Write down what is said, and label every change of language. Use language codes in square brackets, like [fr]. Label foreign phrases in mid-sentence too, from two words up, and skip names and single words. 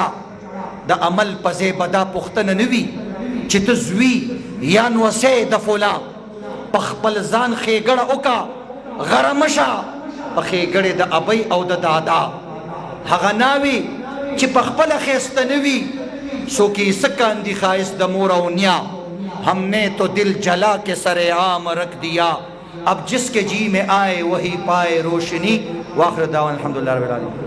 [ps] د عمل په ځای به دا پوښتنه نه وي چې ته زوی یا نوسی د فلا په خپل ځان ښېګړه وکړه غره مه شه په ښېګړې د ابۍ او د دادا هغه ناوي چې په خپله ښایسته نه وي څوک یې څه کاندي ښایست د مور او نیا [ur] ہم نے تو دل جلا کے سر عام رکھ دیا اب جس کے جی میں آئے وہی پائے روشنی [ar] واخر دعوانا الحمدللہ رب العالمین